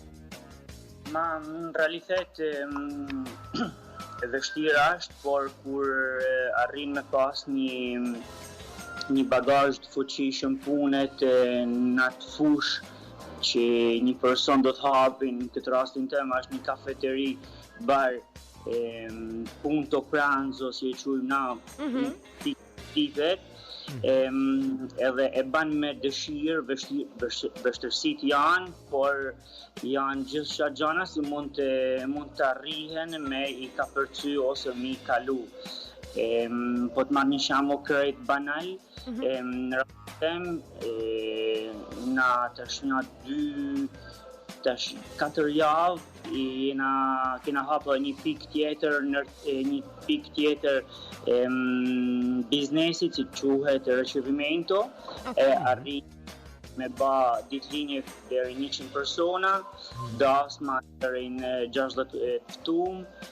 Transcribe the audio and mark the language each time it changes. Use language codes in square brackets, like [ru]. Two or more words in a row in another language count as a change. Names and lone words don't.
[sq] Ma në realitet e vështirë është, por kur arrin me pas një bagazh të fuqishëm punet në atë fushë që një person do të hapi, në këtë rastin tem është një kafeteri, bar, [it] punto pranzo, [sq] si e quajmë na, tivet, edhe e ban me dëshirë, vështirësitë janë, por janë gjithçka gjëra si mund të arrihen me i kapërcy ose me i kalu. Po të marrë një shembull krejt banal, në rastem na tash një 4 javë kena hapur një pikë tjetër biznesi që quhet ricevimento, arrit me ba ditëlinje deri 100 persona, dasma deri në 60 ftum.